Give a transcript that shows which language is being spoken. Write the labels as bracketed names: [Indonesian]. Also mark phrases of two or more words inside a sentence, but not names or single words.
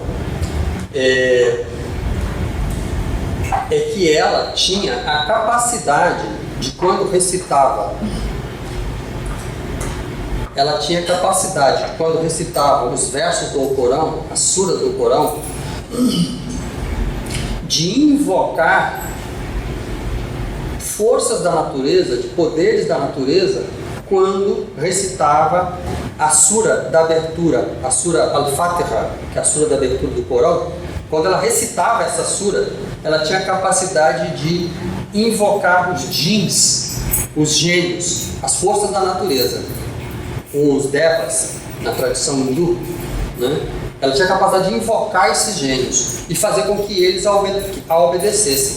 [Portuguese] É que ela tinha a capacidade de, quando recitava, os versos do Corão, as suras do Corão, de invocar forças da natureza, de poderes da natureza, quando recitava a sura da abertura, a sura Al-Fatiha, que é a sura da abertura do Corão. Quando ela recitava essa sura, ela tinha a capacidade de invocar os djinns, os gênios, as forças da natureza, os devas, na tradição hindu, né? Ela tinha a capacidade de invocar esses gênios e fazer com que eles a obedecessem.